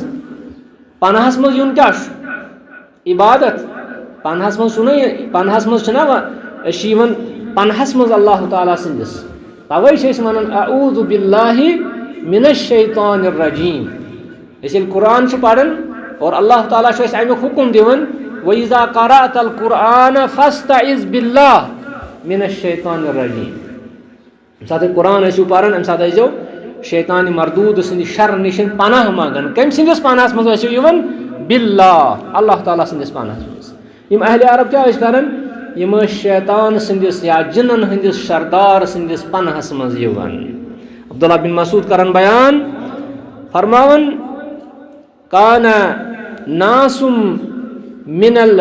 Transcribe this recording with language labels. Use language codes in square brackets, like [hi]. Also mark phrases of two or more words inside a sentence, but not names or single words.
[ks] منٛز یُن کیاہ چھُ عبادت پناہس منٛز چھُنہ پناہس منٛز چھِنہ أسۍ چھِ یِوان پناہس منٛز اللہ تعالیٰ سٕنٛدِس توے چھِ أسۍ ونان [ar] اعوذ باللہ من الشیطان الرجیم [ks] أسۍ ییٚلہِ قرآن چھِ پران اور اللہ تعالیٰ چھُ اَسہِ امیُک حکم دِوان [ar] وَإِذَا قَرَأْتَ الْقُرْآنَ فَاسْتَعِذْ بِاللَّهِ مِنَ الشَّيْطَانِ الرَّجِيمِ [ks] امہِ ساتہٕ تُہۍ قرآن ٲسِو پران امہِ ساتہٕ ٲسۍزیو شیطانِ مردوٗد سٕنٛدِ شر نِش پناہ منگان کٔمۍ سٕنٛدِس پناہس منٛز ٲسِو یِوان باللہ اللہ تعالیٰ سٕنٛدِس پناہس منٛز یم اہلِ عرب کیاہ ٲسۍ کران یم ٲسۍ شیطان سٕنٛدِس یا جنن ہٕنٛدِس سردار سٕنٛدِس پناہس منٛز یِوان عبداللہ بن مسعود کران بیان فرماوان [ar] کانہ ناسم من